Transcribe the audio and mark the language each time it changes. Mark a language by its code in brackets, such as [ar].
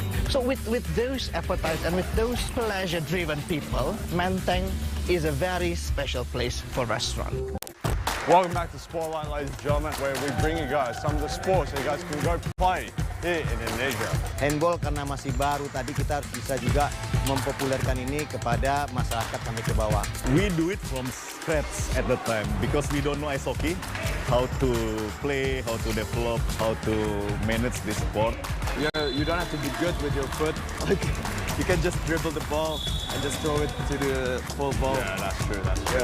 [en] So with those appetites and with those pleasure-driven people, Menteng is a very special place for restaurant. Welcome back to Spotlight, ladies and gentlemen, where we bring you guys some of the sports that you guys can go play here in Indonesia. [id] Handball karena masih baru, tadi kita harus bisa juga mempopulerkan ini kepada masyarakat sampai ke bawah. [en] We do it from scratch at the time because we don't know ice hockey, how to play, how to develop, how to manage this sport. You don't have to be good with your foot. Like, you can just dribble the ball and just throw it to the full ball. Yeah, that's true. That's true.